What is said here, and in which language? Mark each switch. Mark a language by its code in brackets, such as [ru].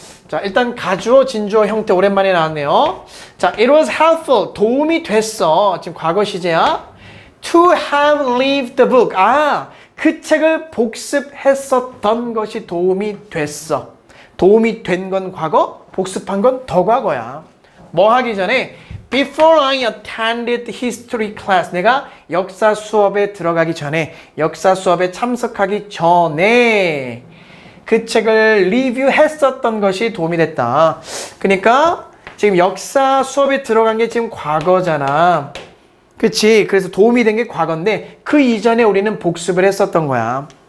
[ko] 자, 일단 가주어, 진주어 형태 오랜만에 나왔네요. 자, [en] it was helpful. [ko] 도움이 됐어. 지금 과거 시제야. [en] to have read the book. [ko] 그 책을 복습했었던 것이 도움이 됐어. 도움이 된 건 과거, 복습한 건 더 과거야. 뭐 하기 전에 [en] Before I attended history class. [ko] 내가 역사 수업에 들어가기 전에, 역사 수업에 참석하기 전에 그 책을 리뷰했었던 것이 도움이 됐다. 그러니까 지금 역사 수업에 들어간 게 지금 과거잖아. 그치? 그래서 도움이 된 게 과거인데 그 이전에 우리는 복습을 했었던 거야.